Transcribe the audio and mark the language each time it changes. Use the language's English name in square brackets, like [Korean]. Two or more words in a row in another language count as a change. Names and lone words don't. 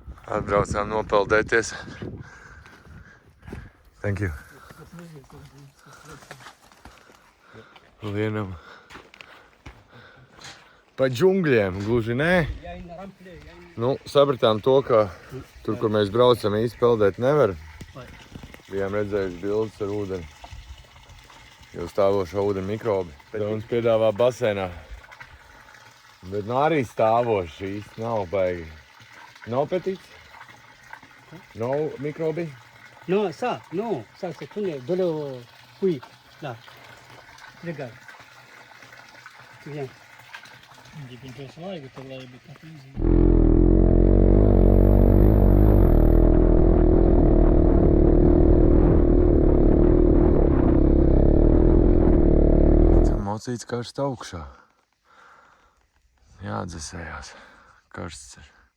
[Latvian] Atbraucām nopeldēties. [English] Thank you. [Latvian] Lienam. Pa džungļiem, gluži nē. Nu, sapratām to, ka tur, kur mēs braucam, īsti peldēt nevar. Bijām redzējuši bildes ar ūdeni. Jau stāvošo ūdeni mikrobi. Mums piedāvā basēnā. Bet nu arī stāvoši īsti nav baigi. Nav petīts? Nav mikrobi? [French] No, ça, c'est tout de l'eau. Oui, là. Regarde. Tu viens. [Latvian] Mocīts karsts augšā. Jāatdzesējās. Karsts ir.